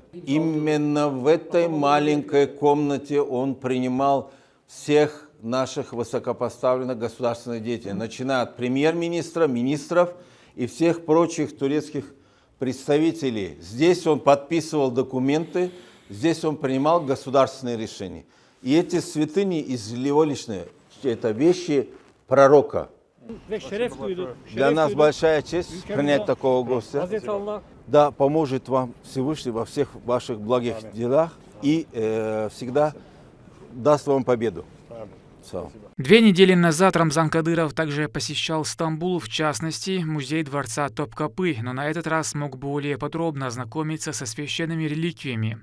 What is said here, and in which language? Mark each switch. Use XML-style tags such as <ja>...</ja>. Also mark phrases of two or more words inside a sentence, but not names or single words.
<ru>Именно в этой маленькой комнате он принимал всех наших высокопоставленных государственных деятелей, начиная от премьер-министра, министров и всех прочих турецких представителей. Здесь он подписывал документы, здесь он принимал государственные решения. И эти святыни из его личной, это вещи пророка.</ru> <tr>Ve şeref duyduk.</tr> <ru>Для нас большая честь принять такого гостя.</ru> <tr>Hazreti Allah</tr> <ru>Да поможет вам Всевышний во всех ваших благих делах и всегда даст вам победу. Все. 2 недели назад Рамзан Кадыров также посещал Стамбул, в частности, музей дворца Топкапы, но на этот раз смог более подробно ознакомиться со священными реликвиями.</ru>